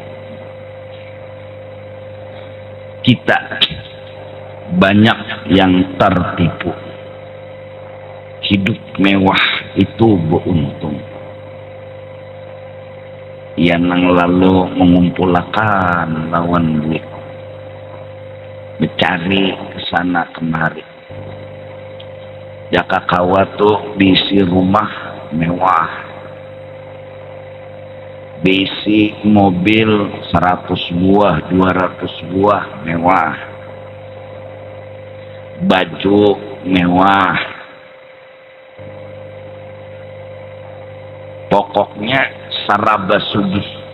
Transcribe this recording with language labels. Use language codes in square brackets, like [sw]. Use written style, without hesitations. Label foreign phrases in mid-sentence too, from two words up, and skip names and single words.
[id] Kita banyak yang tertipu. Hidup mewah itu beruntung. Yang lalu mengumpulkan [bjn] lawan duit, [id] mencari kesana kemari. [bjn] Jaka kawa tuh bisi rumah mewah, bisi mobil 100 buah, 200 buah mewah, baju mewah, pokoknya saraba sugih.